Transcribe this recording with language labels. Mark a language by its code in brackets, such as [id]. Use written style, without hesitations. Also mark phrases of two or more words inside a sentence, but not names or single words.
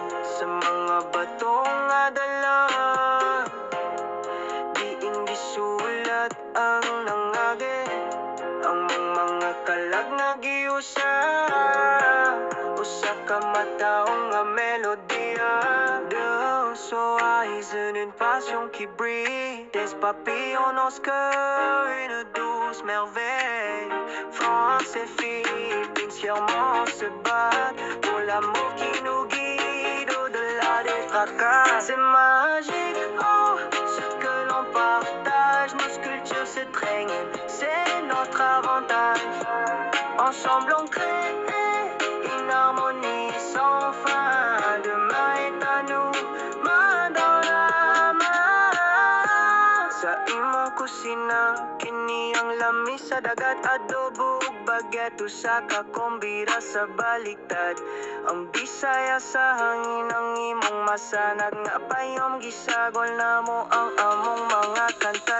[ceb] Sa mga batong nga dala, diing gisulat ang nangagi. Ang mga kalag nga giusa, usa ka mataong nga melodiya. [fr] Deux oreilles, une passion qui brille, des papillons dans ce cœur, une douce merveille. France et Philippines fièrement se battent pour l'amour qui nous guide au-delà des tracas. C'est magique, oh, ce que l'on partage, nos cultures s'étreignent, c'est notre avantage. Ensemble on crée une harmonie sans fin. Demain est à nous, main dans la main. [ceb] Sa imong kusina, kini ang lamis sa dagat, adobo ug baguette, usa ka kombira sa baliktad. Ang Bisaya sa hangin ang imong masanag, nga payom gisagol namo ang among mga kanta.